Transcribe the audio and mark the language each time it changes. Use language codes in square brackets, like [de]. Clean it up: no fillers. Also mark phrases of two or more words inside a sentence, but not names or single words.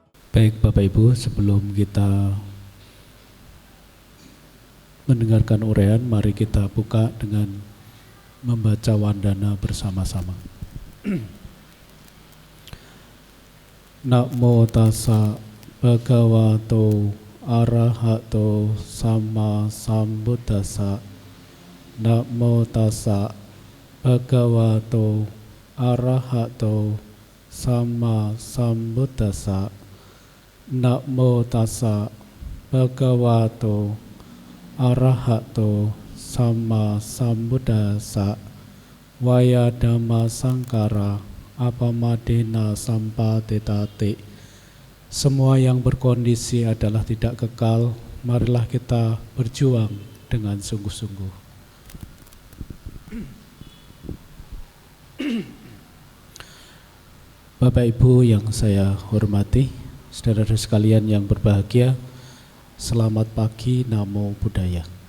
[id] Baik Bapak Ibu, sebelum kita mendengarkan uraian, mari kita buka dengan membaca wandana bersama-sama. [pi] Namo tassa bhagavato arahato sama sambuddhassa. Namo tassa bhagavato arahato sama sambuddhassa. Namo tassa bhagavato arahato sama sambuddhassa. Vaya dhamma sangkara apamadena sampatetati. [id] Semua yang berkondisi adalah tidak kekal. Marilah kita berjuang dengan sungguh-sungguh. Bapak Ibu yang saya hormati, saudara-saudara sekalian yang berbahagia, selamat pagi, [pi] Namo Buddhaya.